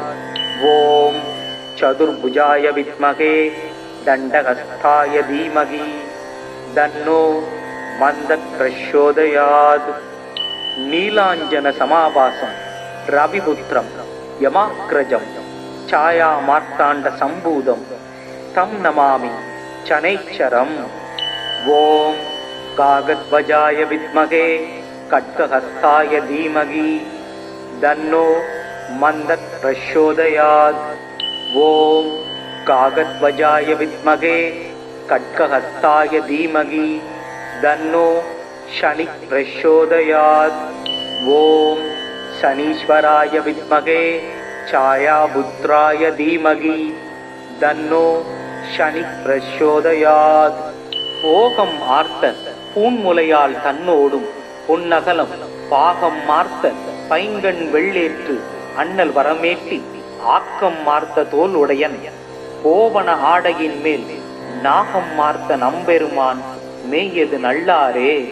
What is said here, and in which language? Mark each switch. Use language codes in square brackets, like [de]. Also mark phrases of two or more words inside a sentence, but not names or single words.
[sa] ॐ चतुर्भुजाय विद्महे दण्डहस्ताय धीमहि तन्नो मन्दः प्रचोदयात्. नीलाञ्जन समाभासं रविपुत्रं यमाग्रजम् छाया मार्तांड संभूतम तम नमामि शनैश्चरम्। ओम कागद्वजाय विद्महे खड्गहस्ताय धीमहि तन्नो मन्दः प्रचोदयात्। ॐ कागद्वजाय विद्महे खड्गहस्ताय धीमहि तन्नो शनिः प्रचोदयात्। ॐ शनीश्वराय विद्महे छायापुत्राय धीमहि तन्नो शनिः प्रचोदयात्। [ta] போகம் ஆர்த்த பூன்முலையால் தன்னோடும் பொன்னகலம் பாகம் மார்த்த பைங்கண் வெள்ளேற்று அண்ணல் வரமேட்டி ஆக்கம் மார்த்த தோல் உடையன் கோவண ஆடையின் மேல் நாகம் மார்த்த நம்பெருமான் மேயது நல்லாரே.